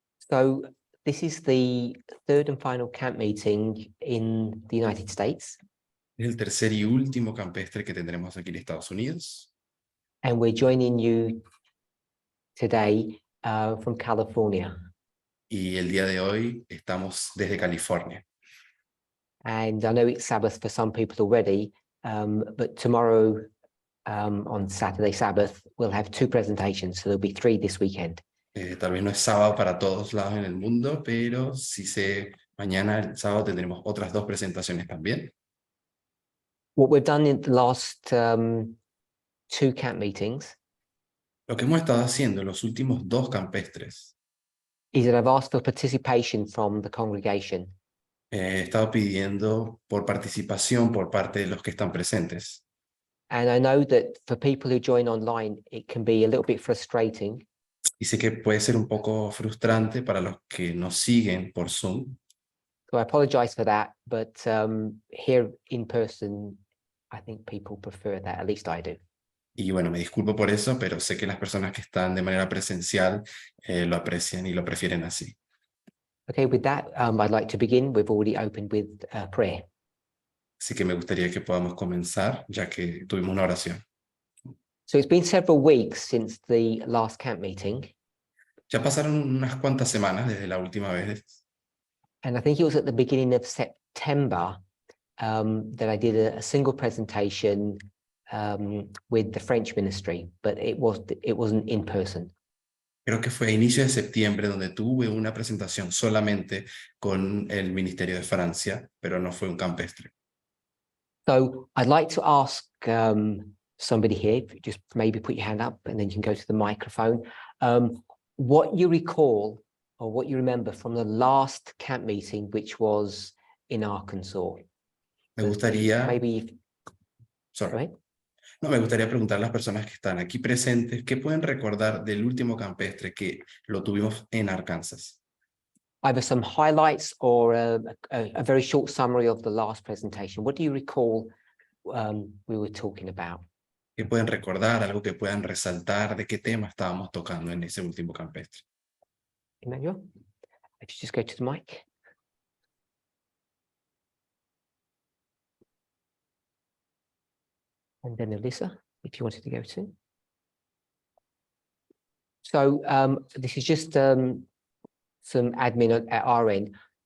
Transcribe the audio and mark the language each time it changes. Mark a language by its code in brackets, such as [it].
[en] So this is the third and final camp meeting in the United States, [es] Es el tercer y último campestre que tendremos aquí en Estados Unidos. [en] and we're joining you today from California. [es] Y el día de hoy estamos desde California. [en] And I know it's Sabbath for some people already, but tomorrow on Saturday Sabbath, we'll have two presentations, so there'll be three this weekend. [es] Tal vez no es sábado para todos lados en el mundo, pero sí sé, mañana, el sábado, tendremos otras dos presentaciones también. [en] What we've done in the last two camp meetings [es] Lo que hemos estado haciendo en los últimos dos campestres, [en] is that I've asked for participation from the congregation. [es] he estado pidiendo por participación por parte de los que están presentes. [en] And I know that for people who join online, it can be a little bit frustrating. [es] Y sé que puede ser un poco frustrante para los que nos siguen por Zoom. [en] So I apologize for that, but here in person, I think people prefer that, at least I do. [es] Y bueno, me disculpo por eso, pero sé que las personas que están de manera presencial lo aprecian y lo prefieren así. [en] Okay, with that, I'd like to begin. We've already opened with prayer. [es] Así que me gustaría que podamos comenzar, ya que tuvimos una oración. [en] So it's been several weeks since the last camp meeting, [es] Ya pasaron unas cuantas semanas desde la última vez, [en] and I think it was at the beginning of September that I did a single presentation with the French ministry, but it wasn't in person. [es] creo que fue a inicio de septiembre donde tuve una presentación solamente con el Ministerio de Francia, pero no fue un campestre. [en] So I'd like to ask somebody here, just maybe put your hand up and then you can go to the microphone. What you recall or what you remember from the last camp meeting, which was in Arkansas. [es] Me gustaría, [en] Maybe, sorry. right? [es] No, me gustaría preguntar a las personas que están aquí presentes, ¿qué pueden recordar del último campestre que lo tuvimos en Arkansas? [en] Either some highlights or a very short summary of the last presentation. What do you recall we were talking about? [es] ¿Qué pueden recordar? Algo que puedan resaltar de qué tema estábamos tocando en ese último campestre. [en] Emmanuel, if you just go to the mic. And then Alyssa, if you wanted to go to. So this is just some admin at our end.